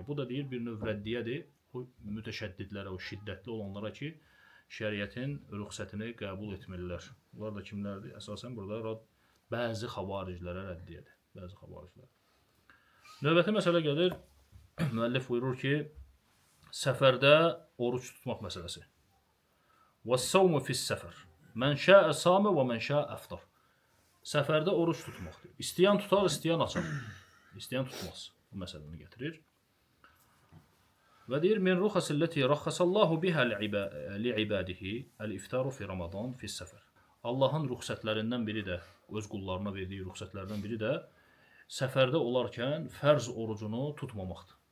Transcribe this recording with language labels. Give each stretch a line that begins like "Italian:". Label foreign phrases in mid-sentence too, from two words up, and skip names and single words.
Azerbaijani: Bu da deyir, bir növ rəddiyədir. O mütəşəddidlərə, o şiddətli olanlara ki, şəriətin rüxsətini qəbul etmirlər. Bunlar da kimlərdir? Əsasən burada bəzi xavariclərə rəddiyədir. Bəzi xavariclər. Növbəti məsələ gəlir. Müəllif buyurur ki, səfərdə oruç tutmaq məsələsi.
Arabic: وَالسَّوْمُ فِي السَّفَرِ مَنْ شَاءَ صَامَ وَمَنْ شَاءَ أَفْطَرَ.
Azerbaijani: Səfərdə oruç tutmaqdır. İstəyən tutar, istəyən açar. İstəyən tutmaz. Bu məsələni gətirir. Və deyir,
Arabic: من رخصه التي رخص الله بها لعباده الإفطار في رمضان في السفر.
Azerbaijani: Allahın rüxsətlərindən biri də, öz qullarına verdiyi rüxsətlərdən biri də səfərdə olarkən fərz orucunu tutmamaqdır.